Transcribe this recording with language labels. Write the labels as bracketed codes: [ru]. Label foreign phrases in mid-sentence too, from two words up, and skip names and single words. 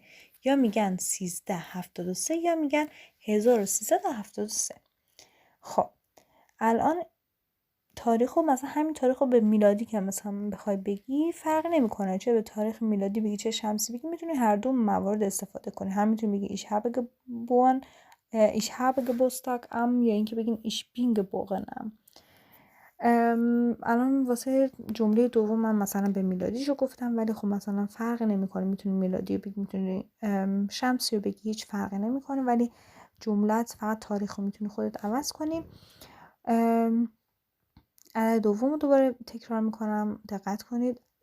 [fa] یا میگن 1373 یا میگن 1373. خب الان تاریخ رو مثلا همین تاریخ رو به میلادی که مثلا بخوای بگی فرق نمیکنه، چه به تاریخ میلادی بگی چه شمسی بگی، میتونی هر دو موارد استفاده کنی. هم میتونی بگی [de] ich habe Geburtstag am، [fa] یا اینکه بگین [de] ich bin geboren am. [fa] الان واسه جمله دوم من مثلا به میلادیشو گفتم، ولی خب مثلا فرق نمیکنه، میتونی میلادی رو بگی میتونی شمسی رو بگی، هیچ فرقی نمیکنه، ولی جملت فقط تاریخ رو میتونی خودت عوض کنی. عدد دوم رو دوباره تکرار میکنم، دقت کنید.